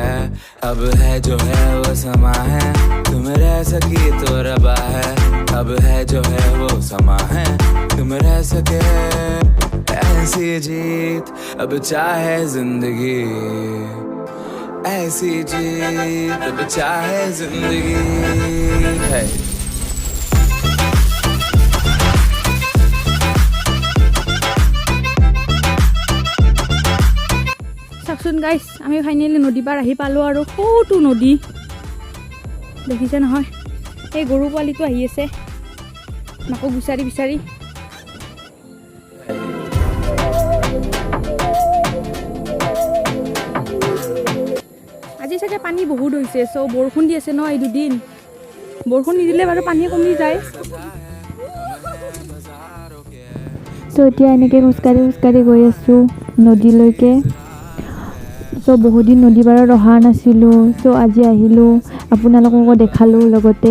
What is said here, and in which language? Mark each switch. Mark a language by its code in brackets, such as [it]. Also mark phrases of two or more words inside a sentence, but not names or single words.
[hi] अब है जो है वो समा है, तुम रह सकी तो रबा है। अब है जो है वो समा है, तुम रह सके ऐसी जीत। अब चाहे जिंदगी ऐसी जीत, अब चाहे जिंदगी है। [as] চাকচোন গাইস, আমি ফাইনেলি নদী পাৰ আহি পালো। আৰু সৌটো নদী দেখিছে নহয়, এই গৰু পোৱালিটো আহি আছে মাকো বিচাৰি বিচাৰি। আজি চাগে পানী বহুত হৈছে। সো বৰষুণ দি আছে ন এই দুদিন, বৰষুণ নিদিলে বাৰু পানী কমি যায়। সো এতিয়া এনেকৈ খোজকাঢ়ি খোজকাঢ়ি গৈ আছো নদীলৈকে। सो বহুত দিন নদী পাৰত অহা নাছিলো। सो আজি আহিলো, আপোনালোককো দেখালো লগতে।